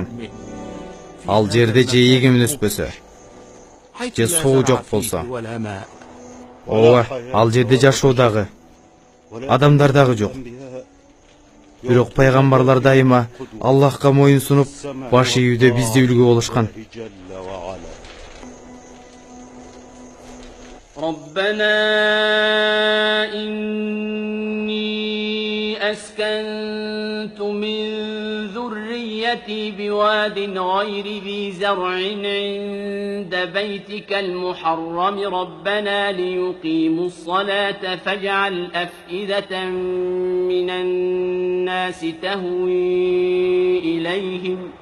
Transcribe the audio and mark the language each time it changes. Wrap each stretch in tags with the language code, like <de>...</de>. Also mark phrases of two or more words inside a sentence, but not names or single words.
<ky>Ал жерде же эгим өспөсө, же суу жок болсо, ооба, ал жерде жашоо дагы, адамдар дагы жок. Бирок пайгамбарлар дайыма Аллахка моюн сунуп, баш ийүүдө бизде үлгү болушкан.</ky> <ar>ربنا إني أسكنت من ذريتي بواد غير ذي زرع عند بيتك المحرم ربنا ليقيموا الصلاة فاجعل أفئدة من الناس تهوي إليهم</ar>